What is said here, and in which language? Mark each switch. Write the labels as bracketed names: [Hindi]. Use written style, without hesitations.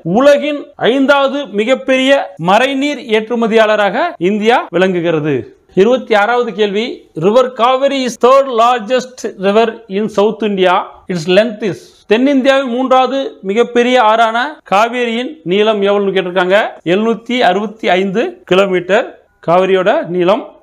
[Tamil] உலகின் 5வது மிகப்பெரிய மறைநீர் ஏற்றுமதியாளராக இந்தியா விளங்குகிறது. 26வது கேள்வி, [English] River Kaveri is third largest river in South India. Its length is. [Tamil] தென்னிந்தியாவின் 3வது மிகப்பெரிய ஆறான காவேரியின் நீளம் எவ்வளவு கேட்டிருக்காங்க. 765 கிலோமீட்டர் காவிரியோட நீளம்.